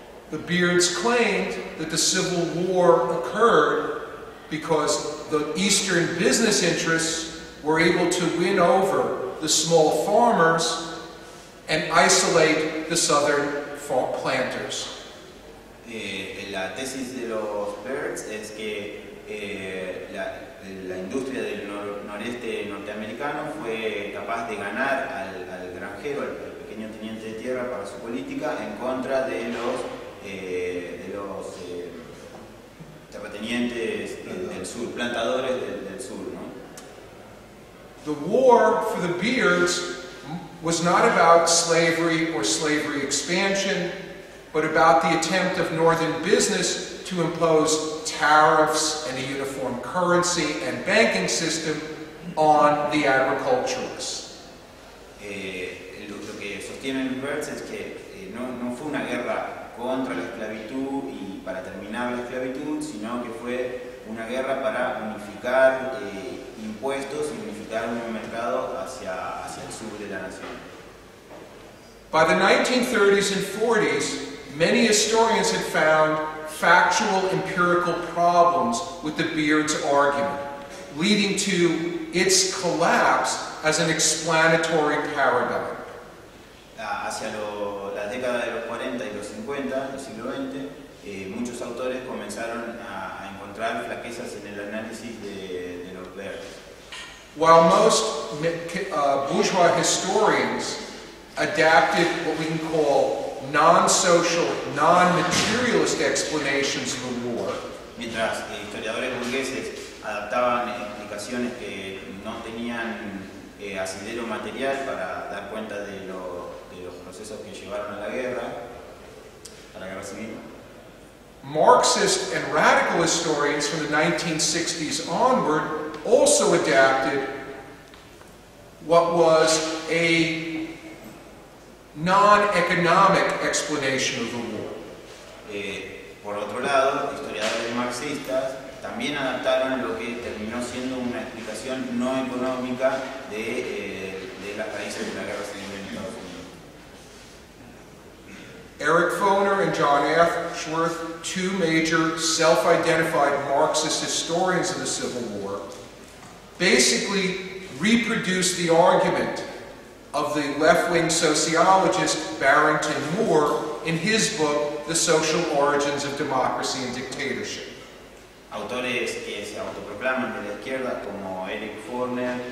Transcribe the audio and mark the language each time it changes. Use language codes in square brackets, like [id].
[en] The Beards claimed that the Civil War occurred because the Eastern business interests were able to win over the small farmers and isolate the Southern planters. [es] La tesis de los Beards es que la industria del noreste norteamericano fue capaz de ganar al granjero, al pequeño teniente de tierra para su política en contra de los terratenientes del sur, plantadores del sur, ¿no? [en] The war for the Beards was not about slavery or slavery expansion, but about the attempt of Northern business to impose tariffs and a uniform currency and banking system on the agriculturalists. [es] Lo que sostienen los Beards es que no fue una guerra contra la esclavitud y para terminar la esclavitud, sino que fue una guerra para unificar impuestos y unificar un mercado hacia el sur de la nación. [en] By the 1930s and 40s, many historians had found factual empirical problems with the Beards' argument, leading to its collapse as an explanatory paradigm. [es] Hacia la década de los 40 y los 50 del siglo XX, muchos autores comenzaron a encontrar flaquezas en el análisis de los Beards. [en] While most bourgeois historians adapted what we can call non-social, non-materialist explanations of the war, [es] mientras historiadores burgueses adaptaban explicaciones que no tenían asidero material para dar cuenta de los procesos que llevaron a la guerra civil. [en] Marxist and radical historians from the 1960s onward also adapted what was a non-economic explanation of the war. [es] Por otro lado, historiadores marxistas también adaptaron lo que terminó siendo una explicación no económica de las raíces de la guerra civil en Estados Unidos. [en] Eric Foner and John Ashworth, two major self-identified Marxist historians of the Civil War, basically reproduced the argument of the left-wing sociologist Barrington Moore in his book, The Social Origins of Democracy and Dictatorship. [es] Autores que se autoproclaman de la izquierda como Eric Foner